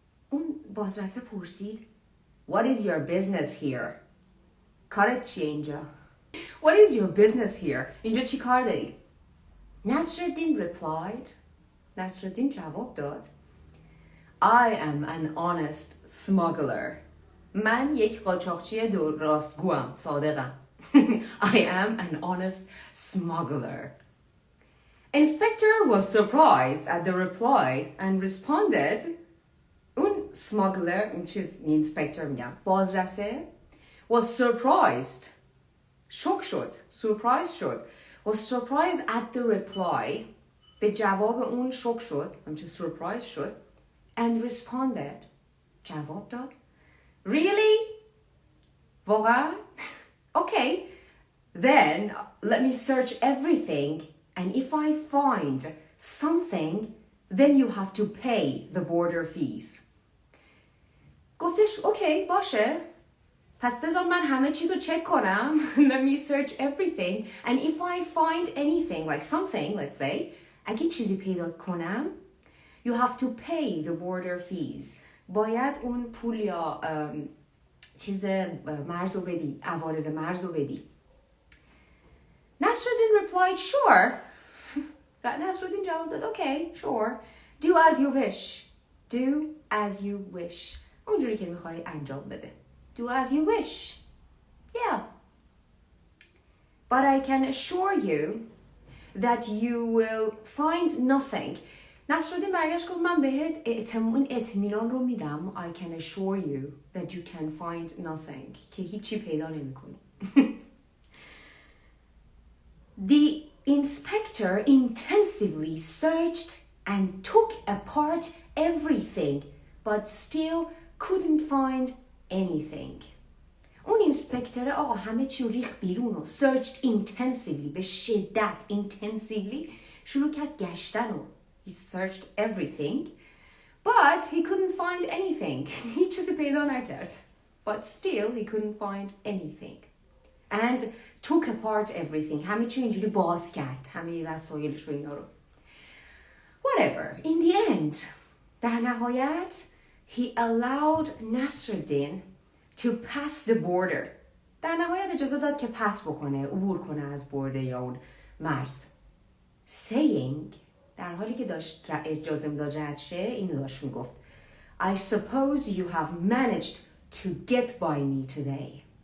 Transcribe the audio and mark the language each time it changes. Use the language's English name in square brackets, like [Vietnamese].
[Persian] اون بازرسه پرسید [English] What is your business here? [Persian] کارت چیه اینجا؟ [English] What is your business here? [Persian] اینجا چی کار داری؟ [English] Nasrudin replied. [Persian] Nasrudin جواب داد. [English] I am an honest smuggler. [Persian] من یک قاچاقچی راستگوام، صادقم. [English] I am an honest smuggler. Inspector was surprised at the reply and responded. [Persian] اون smuggler این چیز inspector میگم بازرسه [English] was surprised [Persian] شوک شد surprised شد [English] was surprised at the reply [Persian] به جواب اون شوک شد همچه surprised شد [English] and responded [Persian] جواب داد [English] really [Persian] واقعا [English] okay then let me search everything and if I find something then you have to pay the border fees. [Persian] گفتش اوکی باشه پس بذار من همه چی رو چک کنم. [English] Let me search everything and if I find anything like something let's say [Persian] اگه چیزی پیدا کنم [English] you have to pay the border fees. [Persian] باید اون پول یا چیز مرز رو بدی عوارض مرز رو بدی. [English] Nasrudin replied sure. Nasrudin جواب داد okay sure do as you wish do as you wish [Persian] اونجوری که میخوای انجام بده [English] do as you wish yeah but I can assure you that you will find nothing. [Persian] نصرالدین برگشت گفت من بهت اطمینان رو میدم [English] I can assure you that you can find nothing [Persian] که هیچی پیدا نمی کنی. [English] The inspector intensively searched and took apart everything but still couldn't find anything. [Persian] اون اینسپکتر آقا همه چی ریخ بیرون و [English] searched intensively [Persian] به شدت intensively شروع کرد گشتن و [English] he searched everything but he couldn't find anything. [Persian] هیچ چیزی پیدا نکرد [English] but still he couldn't find anything and took apart everything. [Persian] همه چی اینجوری باز کرد همه وسایلش و اینا رو. [English] Whatever. In the end [Persian] در نهایت [English] he allowed Nasrudin to pass the border. [Persian] در نهایت اجازه داد که پس بکنه عبور کنه از برده یا اون مرز. Saying در حالی که داشت اجازه میداد رد شه اینو داشت میگفت [English] I suppose you have managed to get by me today.